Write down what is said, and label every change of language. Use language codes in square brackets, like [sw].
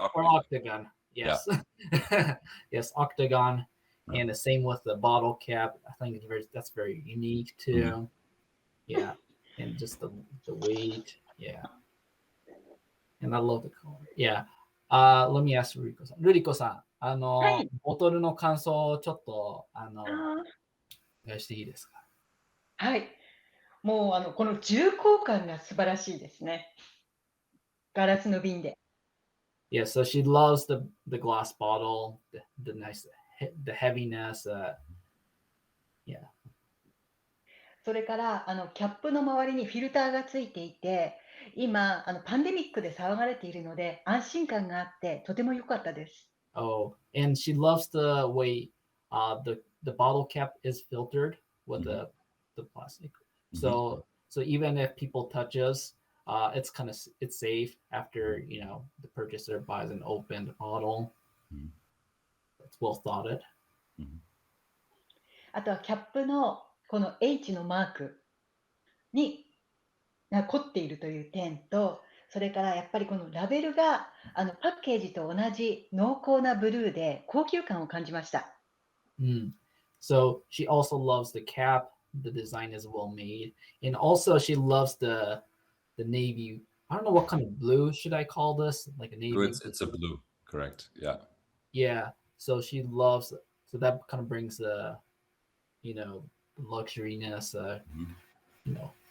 [en] octagon. Octagon. Yes. Yeah. Yes, octagon. And the same with the bottle cap. I think that's very unique too. Yeah. And just the weight. Yeah. And I love the color. Yeah. Let me ask Rurikoさん。 [ja] Rurikoさん、ボトルの感想をちょっと、お願いしていいですか？はい。もうこの重厚感が素晴らしいですね。ガラスの瓶で。 [en] Yeah, so she loves the glass bottle, the nice, the heaviness. Yeah. [ja] それからキャップの周りにフィルターがついていて、今パンデミックで騒がれているので安心感があってとても良かったです。 [en] Oh, and she loves the way the bottle cap is filtered with the plastic. So even if people touch us, it's safe after the purchaser buys an opened bottle. It's well thought of. [ja] あとはキャップのこの H のマークに凝っているという点と、それからやっぱりこのラベルがパッケージと同じ濃厚なブルーで高級感を感じました。 [en] So she also loves the cap. The design is well made, and also she loves the navy. I don't know what kind of blue should I call this, like a navy. It's a blue, correct? Yeah. Yeah. So she loves. So that kind of brings the, luxuriness. you know.